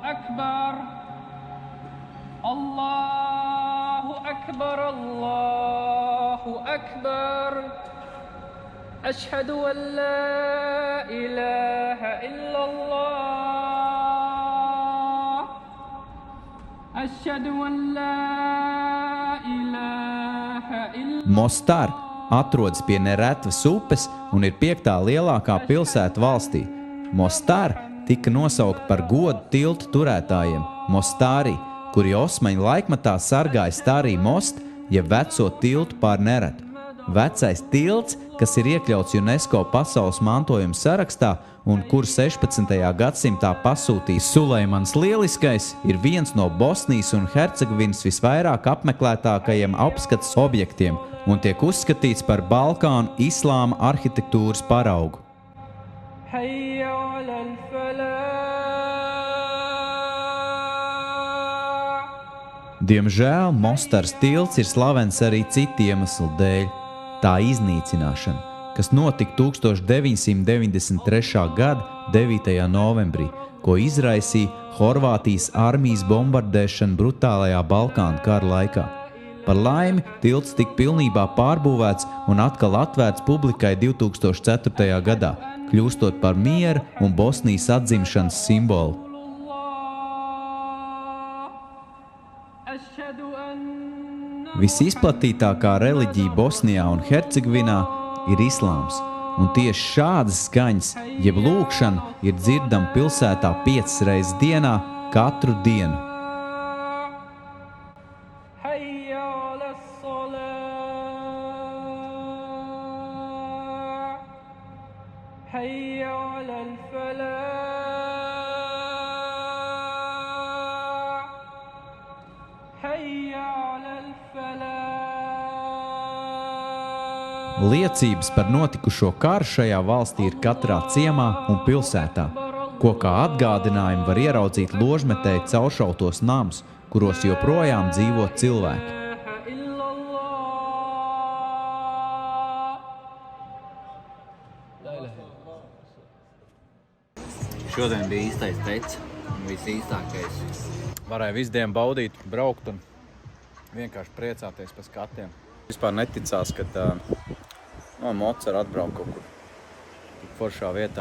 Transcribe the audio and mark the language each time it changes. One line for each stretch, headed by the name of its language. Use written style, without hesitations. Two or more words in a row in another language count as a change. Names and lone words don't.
Arabic: أكبر الله أكبر الله أكبر أشهد أن لا إله إلا الله أشهد أن لا إله إلا
Latvian: Mostar atrodas pie Neretvas upes un ir 5. lielākā pilsēta valstī. Mostar tika nosaukt par godu tiltu turētājiem Mostari, kuri Osmaņu laikmatā sargāja Starī Most, jeb veco tiltu pār Neretvu. Vecais tilts, kas ir iekļauts UNESCO pasaules mantojuma sarakstā un kur 16. gadsimtā pasūtījis Suleimans Lieliskais, ir viens no Bosnijas un Hercegovinas visvairāk apmeklētākajiem apskates objektiem un tiek uzskatīts par Balkānu islāma arhitektūras paraugu.
Arabic: حي على الفلاح
Latvian: Diemžēl Mostars tilts ir slavens arī citu iemeslu dēļ. Tā iznīcināšana, kas notika 1993. gada 9. novembrī, ko izraisīja Horvātijas armijas bombardēšana brutālajā Balkānu kara laikā. Par laimi, tilts tika pilnībā pārbūvēts un atkal atvērts publikai 2004. gadā, kļūstot par miera un Bosnijas atzimšanas simbolu.
Arabic: أشهد أن
Latvian: Visizplatītākā reliģija Bosnijā un Hercegovinā ir islāms, un tieši šādas skaņas, jeb lūkšana, ir dzirdama pilsētā 5 reizes dienā katru dienu.
Arabic: حي على الصلاة حي على الفلاح حي على الفلاح
Latvian: Liecības par notikušo karu šajā valstī ir katrā ciemā un pilsētā, ko kā atgādinājumu var ieraudzīt ložmetēji cauršautos namus, kuros joprojām dzīvo cilvēki.
Arabic: إلا الله
Latvian: Šodien bija īstais teicis un visīstākais. Varēja visu dienu baudīt, braukt un vienkārši priecāties par skatiem. Vispār neticās, ka no Mocara atbraukt kaut kur tik foršā vietā.